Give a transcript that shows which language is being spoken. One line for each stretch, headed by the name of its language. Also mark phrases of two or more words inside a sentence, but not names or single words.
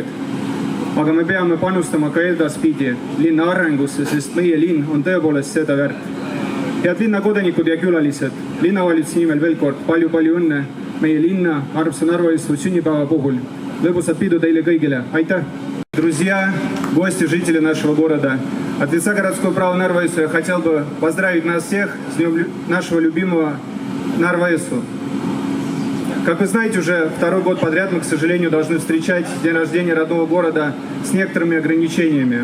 Estonian: Aga me peame panustama ka edaspidi linna arengusse, sest meie linn on tõepoolest seda väärt. Head linna kodanikud ja külalised, linnavalitsuse nimel veel kord palju õnne meie linна armsa Нарва-Jõesuu сünnipäeva puhul. Lõbusat pidu teile kõigile. Aitäh!
Russian: Друзья, гости, жители нашего города, от лица городского права Нарва-Jõesuu я хотел бы поздравить нас всех с днем нашего любимого Нарва-Jõesuu. Как вы знаете, уже второй год подряд мы, к сожалению, должны встречать день рождения родного города с некоторыми ограничениями.